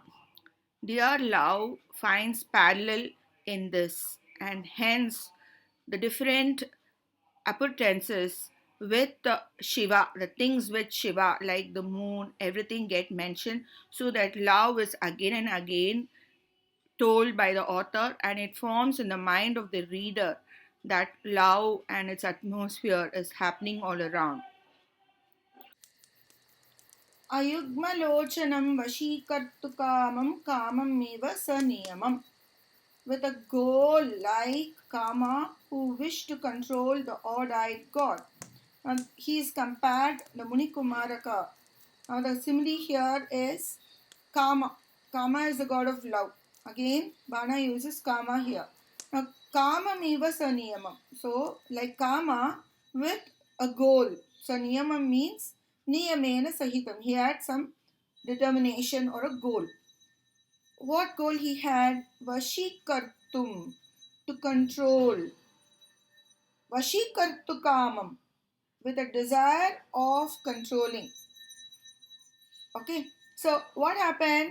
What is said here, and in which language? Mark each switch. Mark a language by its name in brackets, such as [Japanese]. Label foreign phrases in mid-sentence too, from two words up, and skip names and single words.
[English] Their love finds parallel in this, and hence the different appurtenances with Shiva, the things with Shiva, like the moon, everything get mentioned, so that love is again and again told by the author, and it forms in the mind of the reader that love and its atmosphere is happening all around. [Sanskrit] अयुग्मलोचनं वशीकर्तुकामं काममिव सनियमम्. [English] With a goal like Kama, who wished to control the odd-eyed god. And he is compared, the Munikumaraka Now the simile here is Kama. Kama is the god of love. Again, Bana uses Kama here. Now, [Sanskrit] काम मिव सनियमम्. [English] So, like Kama with a goal. So, [Sanskrit] नियमम् means नियमेन सहितम्. [English] He had some determination or a goal. What goal he had? Vashikartum, to control. [Sanskrit] वशीकर्तु कामम्, [English] with a desire of controlling. Okay, so what happened?